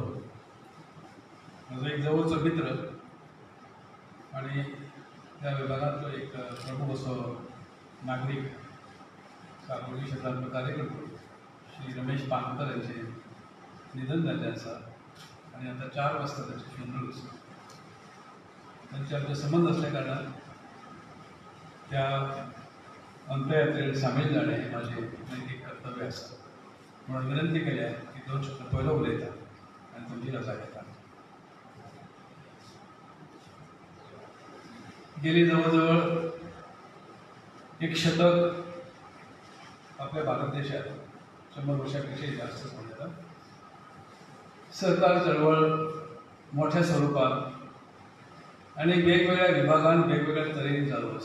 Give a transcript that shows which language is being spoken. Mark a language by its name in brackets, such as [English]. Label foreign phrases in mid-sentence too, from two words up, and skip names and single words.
[Konkani] माझो एक जवळचो मित्र आणि त्या विभागातलो एक प्रमुख असो नागरिक सार्वजनिक क्षेत्रातलो कार्यकर्तो श्री रमेश पानकर यांचे निधन झाले आसा आणि आता 4 वाजता त्याचे फ्युनरल आसा. त्यांचे आमचे संबंध असल्या कारणान त्या अंत्ययात्रेत सामील जाणे हे माझे नैतिक कर्तव्य आसा. म्हणून विनंती केल्या की 2 शब्द पयलो उलयता आनी तुमची रजा घेता. गेली जवळजवळ 1 शतक आपल्या भारत देशात 100 वर्षांपेक्षाही जास्त समजता सहकार चळवळ मोठ्या स्वरूपात आणि वेगवेगळ्या विभागांत वेगवेगळ्या तरेन चालू आसा.